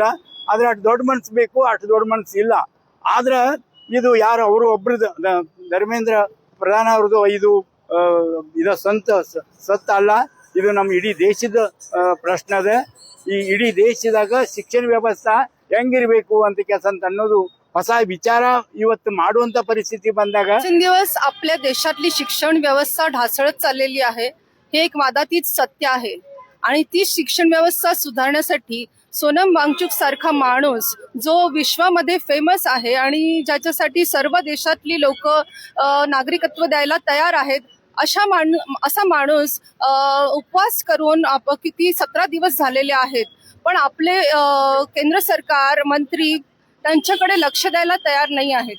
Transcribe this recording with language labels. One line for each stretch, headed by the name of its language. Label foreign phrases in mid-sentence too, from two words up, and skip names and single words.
Kannada: ಆದರೆ ಅಷ್ಟು ದೊಡ್ಡ ಮನಸ್ಸು ಬೇಕು, ಅಷ್ಟು ದೊಡ್ಡ ಮನಸ್ಸು ಇಲ್ಲ. ಆದ್ರೆ ಇದು ಯಾರು ಅವರು ಒಬ್ರದ್ದು ಧರ್ಮೇಂದ್ರ ಪ್ರಧಾನ ಅವ್ರದ್ದು ಇದು ಸ್ವಂತ ಅಲ್ಲ, ಇದು ನಮ್ಮ ಇಡೀ ದೇಶದ ಪ್ರಶ್ನೆ ಅದ. ಈ ಇಡೀ ದೇಶದಾಗ ಶಿಕ್ಷಣ ವ್ಯವಸ್ಥೆ ಹೆಂಗಿರ್ಬೇಕು ಅಂತ ಕೆಲಸ ಅಂತ ಅನ್ನೋದು ಹೊಸ विचार ಇವತ್ತು ಮಾಡುವಂತ परिस्थिती ಬಂದಾಗ
Marathi: दिवस आपल्या देशातली शिक्षण व्यवस्था ढासळत चाललेली आहे. हे एक वादातीत सत्य आहे आणि ती शिक्षण व्यवस्था सुधारण्यासाठी सोनम वांगचुक सारखा माणूस जो विश्वामध्ये फेमस आहे आणि ज्याच्यासाठी सर्व देशातली लोक नागरिकत्व द्यायला तयार आहेत, असा माणूस उपवास करून किती 17 दिवस झालेले आहेत, पण आपले केंद्र सरकार मंत्री त्यांच्याकडे लक्ष द्यायला तयार नाही आहेत.